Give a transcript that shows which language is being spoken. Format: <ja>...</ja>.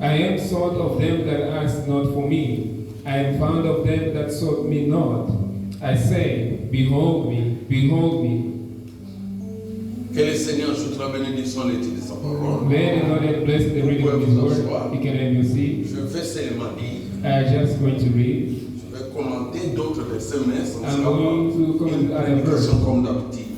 <en>I am sought of them that ask not for me. I am found of them that sought me not. I say, behold me, behold me.</en> <fr>Que le Seigneur ajoute la bénédiction et l'étude de sa parole.</fr> <en>May the Lord bless the reading of His word. You can have your seat.</en> <fr>Je vais seulement dire,</fr> <en>I'm just going to read.</en> <fr>je vais commenter d'autres versets, mais ça ne</fr> <en>I'm</en> <fr>sera</fr> <en>going to</en> <fr>pas</fr> <en>comment</en> <fr>une</fr> <en>other verse.</en> <fr>prédication comme d'habitude.</fr>